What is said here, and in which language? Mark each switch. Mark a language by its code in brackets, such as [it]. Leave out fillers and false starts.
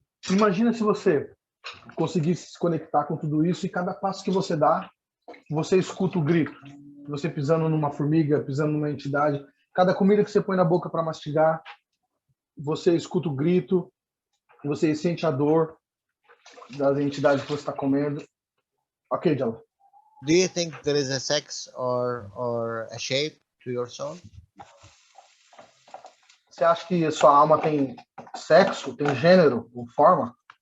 [pt] Imagina se você conseguisse se conectar com tudo isso e cada passo que você dá, você escuta o grito. Você pisando numa formiga, pisando numa entidade, cada comida que você põe na boca para mastigar, você escuta o grito, você sente a dor das entidades que você está comendo. Ok, Jalal. [en] Do you think there is a sex or a shape to your soul? [pt] Você acha que sua alma tem sexo, tem gênero ou forma?